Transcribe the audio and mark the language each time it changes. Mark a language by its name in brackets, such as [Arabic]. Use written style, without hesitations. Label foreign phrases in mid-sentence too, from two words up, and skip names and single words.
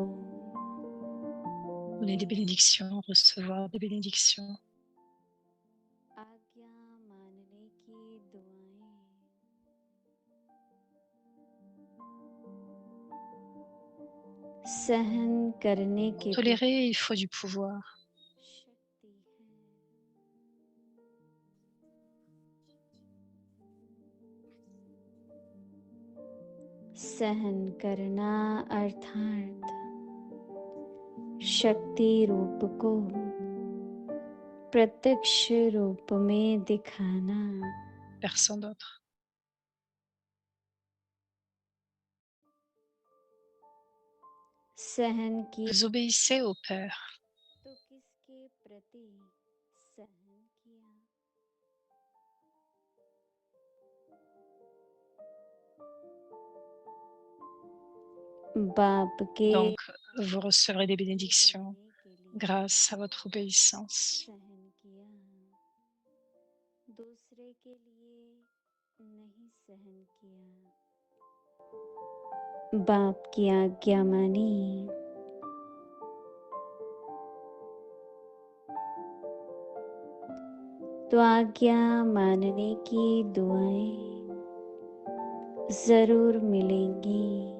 [French] Donner des bénédictions, recevoir des bénédictions. [Hindi] आज्ञा मानने की दुआएं. सहन करने के [French] Tolérer, il faut du pouvoir. [Hindi] शक्ति है. सहन करना अर्थात शक्ति रूप को प्रत्यक्ष रूप में दिखाना. [French] Personne d'autre. [Hindi] सहन की [French] Vous obéissez au Père. [Hindi] तो किसके प्रति सहन किया. बाप के [French] Donc, vous recevrez des bénédictions [Hindi] करने के लिए [French] grâce à votre obéissance. [Hindi] सहन किया. दूसरे के लिए नहीं सहन किया. बाप की आज्ञा मानी. तो आज्ञा मानने की दुआएं जरूर मिलेंगी.